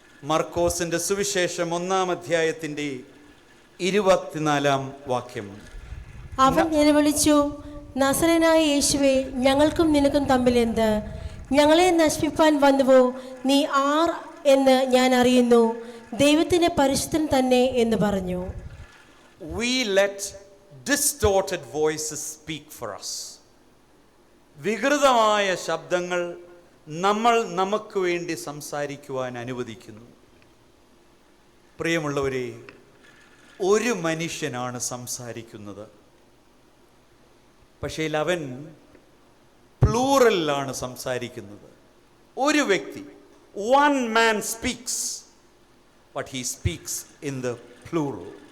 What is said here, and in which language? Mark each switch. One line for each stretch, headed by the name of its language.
Malayalam: മർക്കോസിൻ്റെ സുവിശേഷം 1-ാം അധ്യായത്തിൻ്റെ 24-ാം വാക്യം. അവൻ നിലവിളിച്ചു, നസറേനായ യേശുവേ, ഞങ്ങൾക്കും നിനക്കും തമ്മിൽ എന്ത്? ഞങ്ങളെ നശിപ്പിപ്പാൻ വന്നുവോ? നീ ആർ എന്ന് ഞാൻ അറിയുന്നു, ദൈവത്തിൻ്റെ പരിശുദ്ധൻ തന്നെ എന്ന് പറഞ്ഞു.
English: We let distorted voices speak for us.
Malayalam: വികൃതമായ ശബ്ദങ്ങൾ നമ്മൾ നമുക്ക് വേണ്ടി സംസാരിക്കുവാൻ അനുവദിക്കുന്നു. പ്രിയമുള്ളവരെ, ഒരു മനുഷ്യനാണ് സംസാരിക്കുന്നത്, പക്ഷേ അവൻ പ്ലൂറലിലാണ് സംസാരിക്കുന്നത്. ഒരു വ്യക്തി,
English: one man speaks, but he speaks in the plural.